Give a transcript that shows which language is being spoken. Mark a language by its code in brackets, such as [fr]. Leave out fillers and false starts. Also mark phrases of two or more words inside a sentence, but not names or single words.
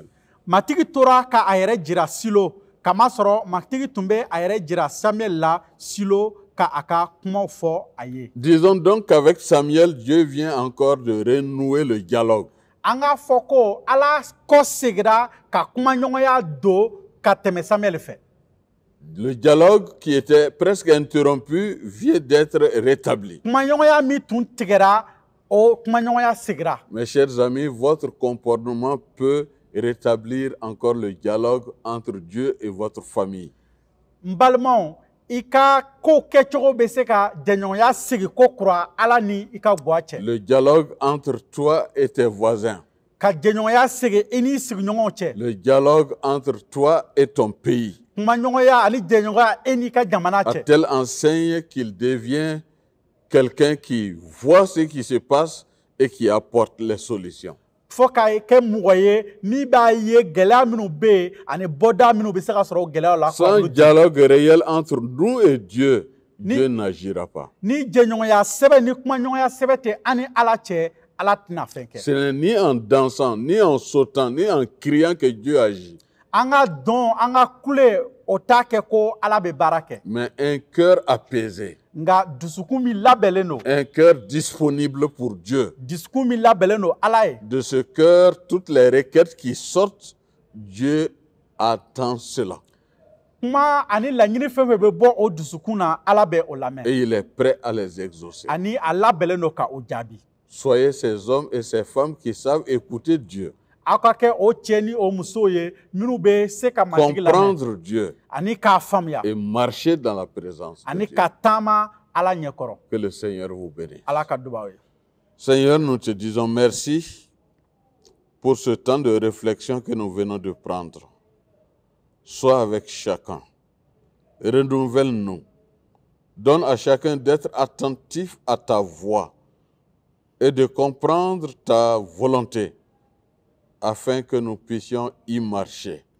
[bm] Matigi tora ka a yɛrɛ jira Silo, kamasɔrɔ matigi tun bɛ a yɛrɛ jira Samuel la Silo ka a ka kumaw fɔ a ye. [fr] Disons donc qu'avec Samuel, Dieu vient encore de renouer le dialogue. [bm] An k'a fɔ ko Ala kɔ segira ka kumaɲɔgɔnya don ka tɛmɛ Samuel fɛ. [fr] Le dialogue qui était presque interrompu vient d'être rétabli. [bm] Kumaɲɔgɔnya min tun tigɛra, o kumaɲɔgɔnya segira. [fr] Mes chers amis, votre comportement peut rétablir encore le dialogue entre Dieu et votre famille. [bm] N balimaw, i ka ko kɛcogo bɛ se ka jɛɲɔgɔnya segi ko kura Ala ni i ka bɔ a cɛ. [fr] Le dialogue entre toi et tes voisins. [bm] Ka jɛɲɔgɔnya segi i n'i sigiɲɔgɔnw cɛ. [fr] Le dialogue entre toi et ton pays. [bm] Kumaɲɔgɔnya ani jɛɲɔgɔnya e n'i ka jamana [fr] À [bm] cɛ. [fr] telle enseigne qu'il devient quelqu'un qui voit ce qui se passe et qui apporte les solutions. [bm] Fo ka kɛ mɔgɔ ye min b'a ye gɛlɛya minnu bɛ yen ani bɔda minnu bɛ se ka sɔrɔ o gɛlɛyaw la. [fr] Sans dialogue réel entre nous et Dieu, Dieu n'agira pas. [bm] Ni jɛɲɔgɔnya sɛbɛn ni kumaɲɔgɔnya sɛbɛn tɛ an ni Ala cɛ, Ala tɛna fɛn kɛ. [fr] Ce n'est ni en dansant, ni en sautant, ni en criant que Dieu agit. [bm] An ka dɔn, an ka kule, o t'a kɛ ko Ala bɛ baara kɛ. [fr] Mais un cœur apaisé, [bm] Nka dusukun min labɛnlen don, [fr] un cœur disponible pour Dieu. [bm] dusukun min labɛnlen don Ala ye. [fr] De ce cœur, toutes les requêtes qui sortent, Dieu attend cela. [bm] Kuma ani laɲini fɛn fɛn bɛ bɔ o dusukun na, Ala bɛ o lamɛn. [fr] Et il est prêt à les exaucer. [bm] Ani a labɛnlen don ka o jaabi. [fr] Soyez ces hommes et ces femmes qui savent écouter Dieu, [bm] Aw ka kɛ o cɛ ni o musow ye minnu bɛ se ka matigi lamɛn [fr] comprendre Dieu [bm] ani k'a faamuya [fr] et marcher dans la présence de [bm] ani [fr] Dieu. [bm] ka taama Ala ɲɛkɔrɔ. [fr] Que le Seigneur vous bénisse. [bm] Ala ka dubaw ye. [fr] Seigneur, nous te disons merci pour ce temps de réflexion que nous venons de prendre. Sois avec chacun. Renouvelle-nous. Donne à chacun d'être attentif à ta voix et de comprendre ta volonté afin que nous puissions y marcher.